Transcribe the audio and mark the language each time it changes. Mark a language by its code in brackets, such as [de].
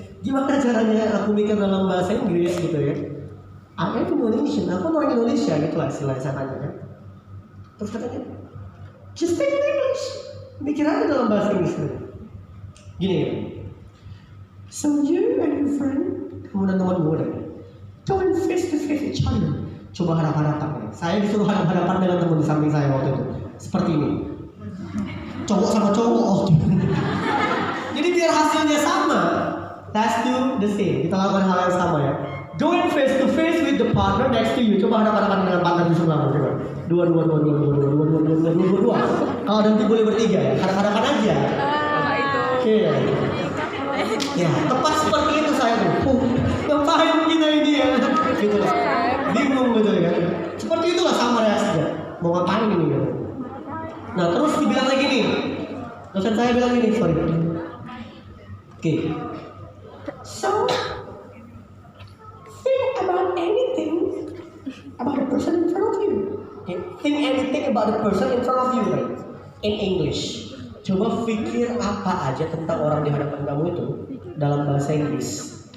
[id] Gimana caranya aku mikir dalam bahasa Inggris gitu ya? [en] I am Indonesian, [id] aku orang Indonesia gitu lah istilahnya saya tanya kan. Terus katanya, [en] just speak in English. [id] Mikir aja dalam bahasa Inggris. Gini ya. [en] So you and your friend, [id] kamu dan teman-teman deh, [en] don't face to face each other. [id] Coba hadap-hadapan. Saya disuruh hadap-hadapan dengan teman di samping saya waktu itu. Seperti ini. Cowok sama cowok. Oh. Jadi biar hasilnya sama. [en] Let's do the same. [id] Kita lakukan hal yang sama ya. [en] Going face to face with the partner next to you. [id] Coba hadap-hadapan dengan partner di sebelah. Coba. Dua. Kalau nanti boleh bertiga ya. Hadap-hadapan aja. Oke. Ya, tepat seperti itu saya tuh. Ngapain kita ini ya? Gitu lah. Bingung gitu ya. Seperti itulah sama reaksinya. Mau ngapain ini ya? Nah, terus dibilang lagi nih. Dosen saya bilang gini, sorry. Oke. [en] So, think about anything about the person in front of you. Okay. Think anything about the person in front of you, right? In English. [id] Coba pikir apa aja tentang orang di hadapan kamu itu dalam bahasa Inggris.